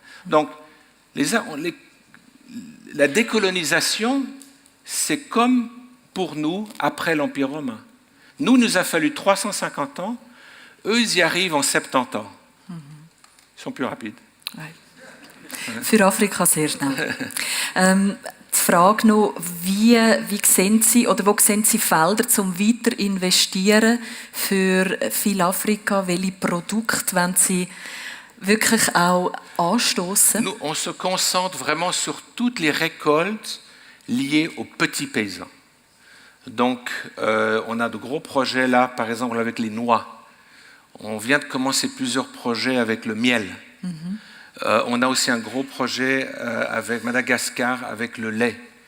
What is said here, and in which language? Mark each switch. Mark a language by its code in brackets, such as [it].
[fr] Donc, la décolonisation, c'est comme pour nous après l'Empire romain. Nous a fallu 350 ans, eux, ils y arrivent en 70 ans. Ils sont plus rapides. Ouais. [de] Für Afrika sehr schnell. Die Frage noch, wie sehen Sie oder wo sehen Sie Felder zum weiter investieren für viel Afrika? Welche Produkte wollen Sie wirklich auch anstoßen? [fr] Nous, on se concentre vraiment sur toutes les récoltes liées aux petits paysans. Donc, on a de gros projets là, par exemple avec les noix. On vient de commencer plusieurs projets avec le miel. On a aussi un gros projet avec Madagascar, avec le lait.